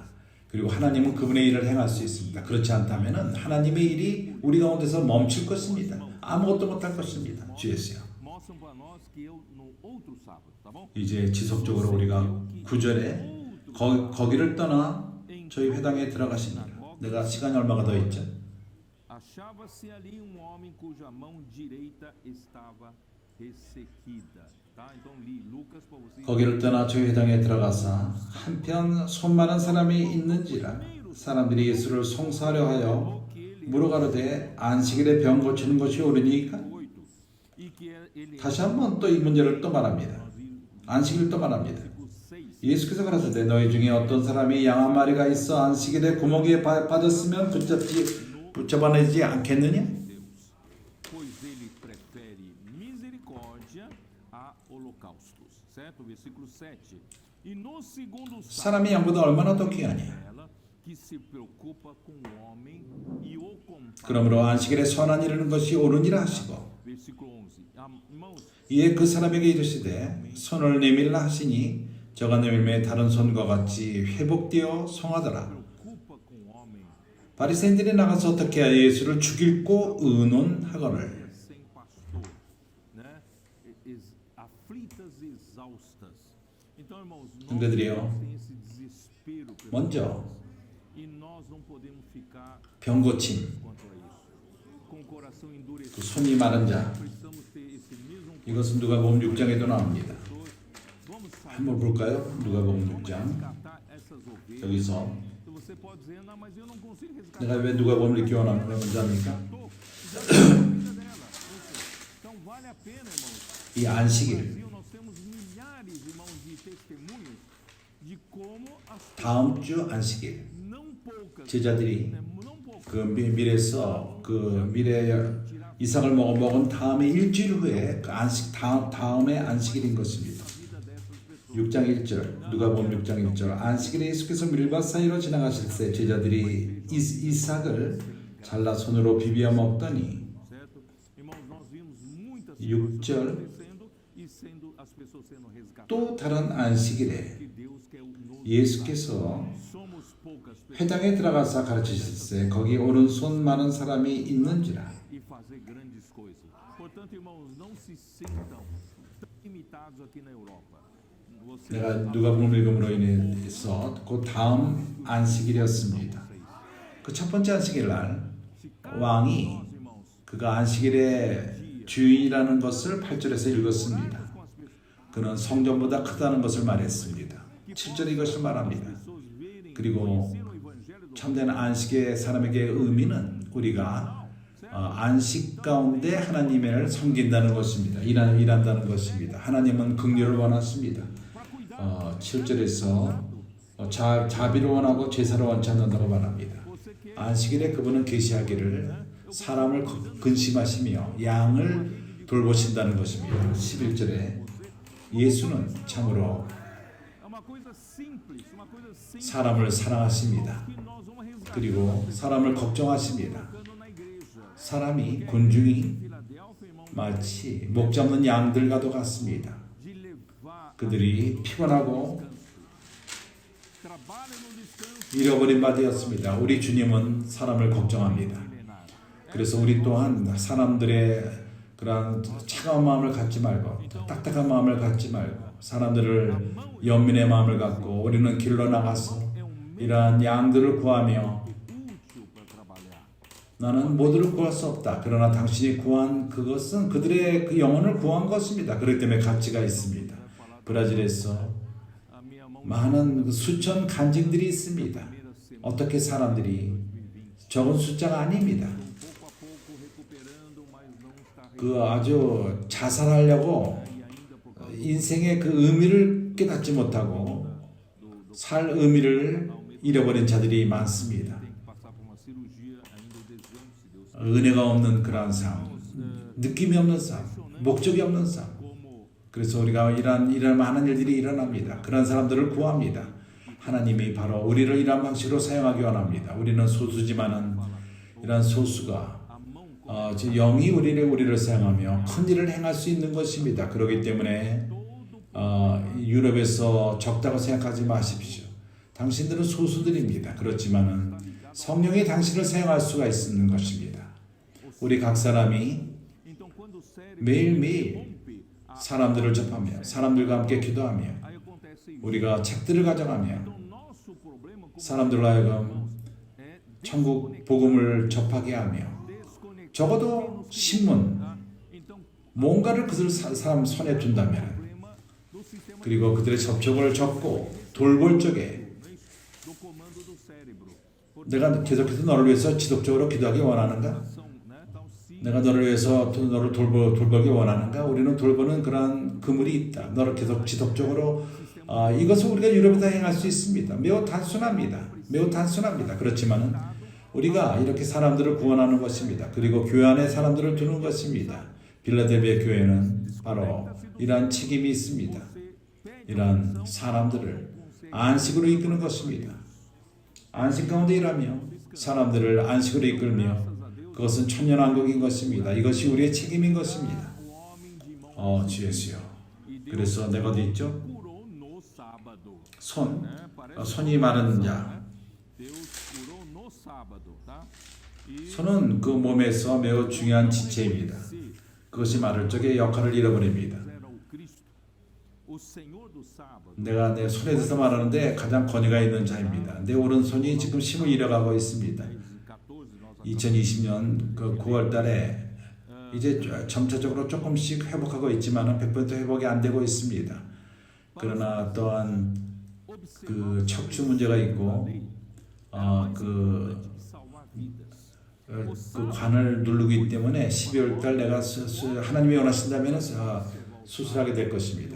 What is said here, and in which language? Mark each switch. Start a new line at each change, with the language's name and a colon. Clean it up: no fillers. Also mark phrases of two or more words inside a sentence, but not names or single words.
Korean: 그리고 하나님은 그분의 일을 행할 수 있습니다. 그렇지 않다면 하나님의 일이 우리 가운데서 멈출 것입니다. 아무것도 못할 것입니다. 주 예수여. 이제 지속적으로 우리가 9절에 거기를 떠나 저희 회당에 들어가십니다. 내가 시간이 얼마가 더 있죠?
Portuguese: Achava-se ali homem cuja mão direita estava ressequida. Tá? Então li Lucas para vocês.
Korean: 거기를 떠나 저희 회당에 들어가사 한편 손 많은 사람이 있는지라 사람들이 예수를 송사하려 하여 물어가로되 안식일에 병 고치는 것이 옳으니까? 다시 한번 또 이 문제를 또 말합니다. 안식일을 또 말합니다. 예수께서 가라사대 너희 중에 어떤 사람이 양 한 마리가 있어 안식일에 구멍에 빠졌으면 붙잡아내지 않겠느냐?
Portuguese: Pois ele prefere misericórdia a holocaustos. Certo? Versículo 7. E no segundo
Korean: 사람이 양보다 얼마나 더 귀하냐?
Portuguese: que se preocupa com o homem e o compara.
Korean: 그러므로 안식일에 선한 일하는 것이 옳으니라 하시고
Portuguese: Versículo 11. Irmãos,
Korean: 이에 그 사람에게 이르시되 손을 내밀라 하시니 저가 내밀매 다른 손과 같이 회복되어 성하더라.
Portuguese: preocupa com o homem
Korean: 바리새인들이 나가서 어떻게 하여 예수를 죽일고 의논하거늘.
Portuguese: sem pastor, né? Aflitas e exaustas. Então, irmãos, nós
Korean: 형제들이요,
Portuguese: temos esse desespero
Korean: 먼저
Portuguese: e nós não podemos ficar
Korean: 병 고침,
Portuguese: quanto a isso. Com o coração
Korean: 그
Portuguese: endurecido.
Korean: 손이 마른 자,
Portuguese: Precisamos ter esse mesmo
Korean: 이것은 누가복음 6장에도 나옵니다.
Portuguese: Vamos sair
Korean: 한번 볼까요? 누가복음 6장.
Portuguese: resgatar essas ovelhas.
Korean: 여기서
Portuguese: Se você pode dizer, não, mas eu não consigo resgatar.
Korean: 내가 왜 누가복음을 읽기 원합니까? 먼저 합니까?
Portuguese: Já está na vida dela. Então vale a pena, irmãos.
Korean: 이
Portuguese: No
Korean: 안식일,
Portuguese: Brasil nós temos milhares, irmãos, de testemunhos de como as
Korean: 다음 주 안식일,
Portuguese: não poucas,
Korean: 제자들이
Portuguese: não poucas,
Korean: 그 밀에서 그 밀에 이삭을 먹은 다음에 일주일 후에 그 안식 다음에 안식일인 것입니다. 6장 1절 누가복음 6장 1절 안식일에 예수께서 밀밭 사이로 지나가실 때 제자들이 이삭을 잘라 손으로 비벼 먹더니
Portuguese: certo? Irmãos, nós vimos muitas
Korean: 6절
Portuguese: coisas acontecendo e sendo as pessoas sendo resgatadas.
Korean: 또 다른 안식일에
Portuguese: Que Deus quer nos
Korean: 예수께서
Portuguese: somos poucas pessoas
Korean: 회당에 들어가서 가르치실 때 거기 오른손 많은 사람이 있는지라
Portuguese: e fazer grandes coisas. Portanto, irmãos, não se sintam tão limitados aqui na Europa. Vocês
Korean: 내가 누가복음 읽음으로 인해서 그 다음 안식일이었습니다. 그 첫 번째 안식일 날 왕이
Portuguese: nós, irmãos,
Korean: 그가 안식일의 주인이라는 것을 8절에서 읽었습니다.
Portuguese: com as pessoas,
Korean: 그는 성전보다 크다는 것을 말했습니다. 7절 이것을 말합니다.
Portuguese: pessoas verem,
Korean: 그리고
Portuguese: conhecer o evangelho do
Korean: 참된 안식의 사람에게 의미는 우리가 안식 가운데 하나님을 섬긴다는 것입니다. 일한다는 것입니다. 하나님은 긍휼을 원하십니다. 7절에서 자비를 원하고 제사를 원치 않는다고 말합니다. 안식일에 그분은 계시하기를 사람을 근심하시며 양을 돌보신다는 것입니다. 11절에 예수는 참으로
Portuguese: é uma coisa simples,
Korean: 사람을 사랑하십니다.
Portuguese: que nós vamos resgatar
Korean: 그리고 사람을 걱정하십니다.
Portuguese: na igreja.
Korean: 사람이 군중이
Portuguese: Filadélfia, irmão,
Korean: 마치 목 잡는 양들과도 같습니다.
Portuguese: de levar
Korean: 그들이 피곤하고
Portuguese: trabalho no descanso
Korean: 잃어버린 바 되었습니다. 우리 주님은 사람을 걱정합니다.
Portuguese: milenar.
Korean: 그래서 우리 또한 사람들의 그러한 차가운 마음을 갖지 말고 딱딱한 마음을 갖지 말고 사람들을 연민의 마음을 갖고 우리는 길로 나가서 이러한 양들을 구하며
Portuguese: Útil para trabalhar.
Korean: 나는 모두를 구할 수 없다. 그러나 당신이 구한 그것은 그들의 그 영혼을 구한 것입니다. 그렇기 때문에 가치가 있습니다. 브라질에서
Portuguese: A minha mão
Korean: 많은 수천 간증들이 있습니다.
Portuguese: primeira semana,
Korean: 어떻게 사람들이 적은 숫자가 아닙니다.
Portuguese: pouco a pouco recuperando, mas não está
Korean: 그 아주 자살하려고
Portuguese: e ainda por causa
Korean: 인생의 그 의미를 깨닫지 못하고 살 의미를 잃어버린 자들이 많습니다.
Portuguese: tem que passar por uma cirurgia ainda desejamos se Deus
Korean: 은혜가 없는 그러한 삶, 느낌이 없는 삶, 목적이 없는 삶.
Portuguese: como
Korean: 그래서 우리가 이런 많은 일들이 일어납니다. 그런 사람들을 구합니다. 하나님이 바로 우리를 이런 방식으로 사용하기 원합니다. 우리는 소수지만은 이런 소수가
Portuguese: a mão
Korean: 영이 우리를 사용하며 큰 일을 행할 수 있는 것입니다. 그렇기 때문에 유럽에서 적다고 생각하지 마십시오. 당신들은 소수들입니다. 그렇지만은 성령이 당신을 사용할 수가 있는 것입니다. 우리 각 사람이
Portuguese: então quando o cérebro
Korean: 매일매일
Portuguese: rompe,
Korean: 사람들을 접하며 사람들과 함께 기도하며
Portuguese: aí acontece isso.
Korean: 우리가 책들을 가져가며
Portuguese: Então nosso problema como
Korean: 사람들로 하여금
Portuguese: é
Korean: 천국 복음을 접하게 하며
Portuguese: desconectar.
Korean: 적어도 신문
Portuguese: Então
Korean: 뭔가를 그들 사람 손에 둔다면
Portuguese: problema do sistema
Korean: 그리고 그들의 접촉을 접고 돌볼 적에
Portuguese: do comando do cérebro.
Korean: 내가 계속해서 너를 위해서 지속적으로 기도하기 원하는가?
Portuguese: São, né? Então se
Korean: 내가 너를 위해서 너를 돌보기 원하는가? 우리는 돌보는 그러한 그물이 있다. 너를 계속 지속적으로 이것을 우리가 유럽에다 행할 수 있습니다. 매우 단순합니다. 매우 단순합니다. 그렇지만은 우리가 이렇게 사람들을 구원하는 것입니다. 그리고 교회 안에 사람들을 두는 것입니다. 빌라델비아 교회는 바로 이러한 책임이 있습니다. 이러한 사람들을 안식으로 이끄는 것입니다. 안식 가운데 일하며 사람들을 안식으로 이끌며 그것은 천년왕국인 것입니다. 이것이 우리의 책임인 것입니다.
Portuguese: o homem de mão
Korean: 주 예수요. 그래서 내가 어디 있죠?
Portuguese: curou no sábado.
Korean: 손.
Portuguese: Né? Parece
Korean: 손이 마른 자.
Portuguese: né? Deus curou no sábado, tá? E
Korean: 손은 그 몸에서 매우 중요한 지체입니다.
Portuguese: se
Korean: 그것이 마를 적에 역할을 잃어버립니다.
Portuguese: era o Cristo, o Senhor do sábado,
Korean: 내가 내 손에 대해서 말하는데 가장 권위가 있는 자입니다. 내 오른손이 지금 힘을 잃어가고 있습니다.
Portuguese: 14, nós
Korean: 2020년 그 9월 달에 이제 점차적으로 조금씩 회복하고 있지만은 100% 회복이 안 되고 있습니다. 그러나 또한 그 척추 문제가 있고 그 관을 누르기 때문에 12월 달 내가 하나님이 원하신다면 수술하게 될 것입니다.